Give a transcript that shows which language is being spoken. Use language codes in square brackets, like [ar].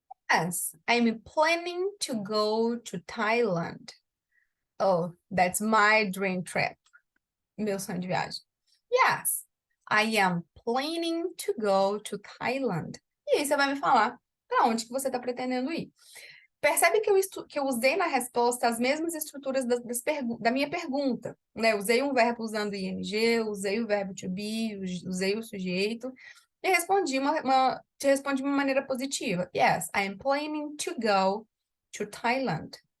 [en] Yes, I'm planning to go to Thailand. Oh, that's my dream trip. [pt] Meu sonho de viagem. [en] Yes, I am planning to go to Thailand. [pt] E aí você vai me falar para onde que você está pretendendo ir. Percebe que eu usei na resposta as mesmas estruturas da minha pergunta, né? Usei um verbo usando ing, usei o verbo to be, usei o sujeito e te respondi de uma maneira positiva. [en] Yes, I am planning to go to Thailand.